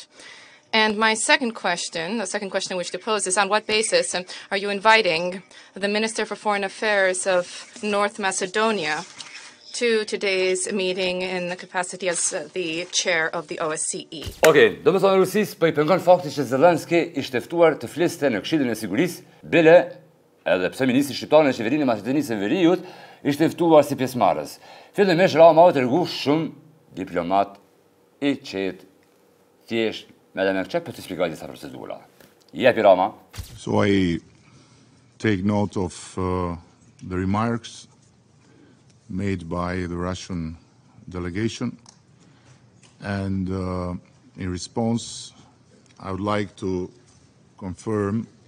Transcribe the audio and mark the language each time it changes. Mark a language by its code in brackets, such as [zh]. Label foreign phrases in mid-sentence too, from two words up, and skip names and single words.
[en] And my second question, the second question I wish to pose is on what basis are you inviting the Minister for Foreign Affairs of North Macedonia to today's meeting in the capacity as the chair of the OSCE. [sq] Okej, do të thonë Rusisë po i pengon fakti që Zelensky ishte ftuar të fliste në Këshillin e Sigurisë, bile edhe pse ministri shqiptar në qeverinë e Maqedonisë së Veriut ishte ftuar si pjesëmarrës. Fillimisht Rama u tregu shumë diplomat i qetë, thjesht me dhe me çep për të shpjeguar disa procedura. Jepi Rama. [en] So I take note of the remarks made by the Russian delegation, and in response I would like to confirm